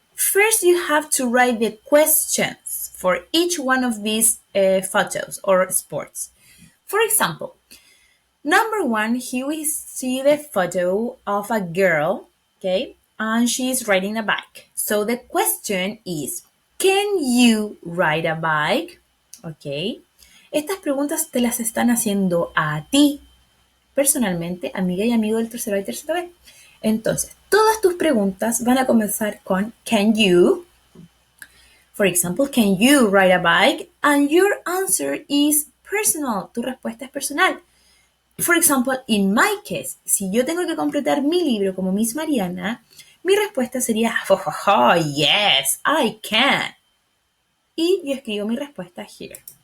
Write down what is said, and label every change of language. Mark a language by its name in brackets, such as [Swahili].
[English] First you have to write the questions for each one of these photos or sports. For example, number 1, here we see the photo of a girl, okay, and she's riding a bike. So the question is, can you ride a bike? Okay. [Spanish] Estas preguntas te las están haciendo a ti, personalmente, amiga y amigo del tercero A y tercero B. Entonces, todas tus preguntas van a comenzar con can you. [English] For example, can you ride a bike? And your answer is personal. [Spanish] Tu respuesta es personal. [English] For example, in my case, [Spanish] si yo tengo que completar mi libro como Miss Mariana, mi respuesta sería, [English] oh, yes, I can. [Spanish] Y yo escribo mi respuesta here.